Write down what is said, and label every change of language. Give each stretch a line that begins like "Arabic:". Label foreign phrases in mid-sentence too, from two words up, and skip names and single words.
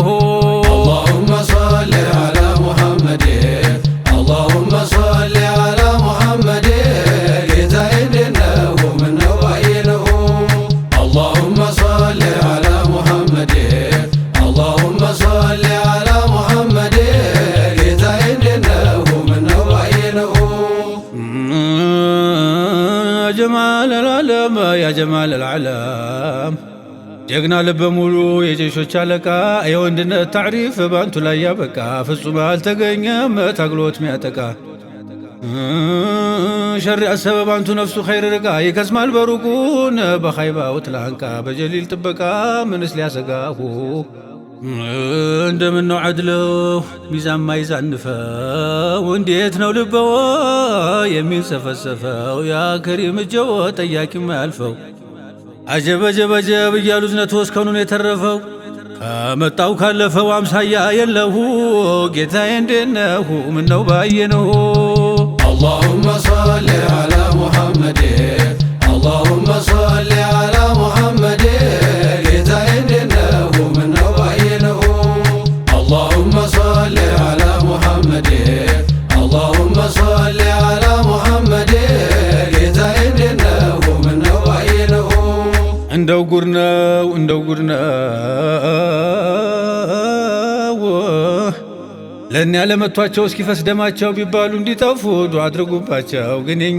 Arabic: اللهم صل على محمد اللهم صل على محمد
Amharic: ጌታዬ እንዴነው ምነው ባየነው
Arabic: اللهم صل على محمد اللهم صل على محمد
Amharic: ጌታዬ እንዴነው ምነው ባየነው ጀማል
Arabic: العالم يا جمال العالم
Amharic: ጀግና ልበ ሙሉ የጀሾች አለቃ የወንድነት ታሪፍ ባንቱ ላይ ያበቃ ፍጹም አልተገኘም ታግሎት ሚያጠቃ ሸር አሰበብ አንቱ ነፍሱ ኸይር ርቃ ይከስማል በሩቁን በኻይባው ትላንቃ በጀሊል ጥበቃ ምንስ ሊያሰጋሁ እንደምነው ዐድለው ሚዛን ማይዛንፈው እንዴት ነው ልበወ የሚንሰፈሰፈው ያ ከሪም እጀወ ጠያቂ ማያልፈው አጀብ አጀብ አጀብ እያሉ ዝነቱ እስከኑን የተረፈው ከመጣው ካለፈው አምሳያ የለሁ ጌታዬ እንዴነው ምነው ባየነሁ
Arabic: اللهم صل على محمد اللهم صل على محمد
Amharic: ጌታዬ እንዴነው ምነው ባየነው
Arabic: اللهم صل على محمد اللهم صل على محمد
Amharic: ጌታዬ እንዴነው ምነው ባየነው እንደው ጉድ ነው ለእኛ ለመቷቸው እስኪፈስ ደማቸው ቢባሉ እንዲጠፉ ዱዓ አድርጉባቸው። ግን የኛ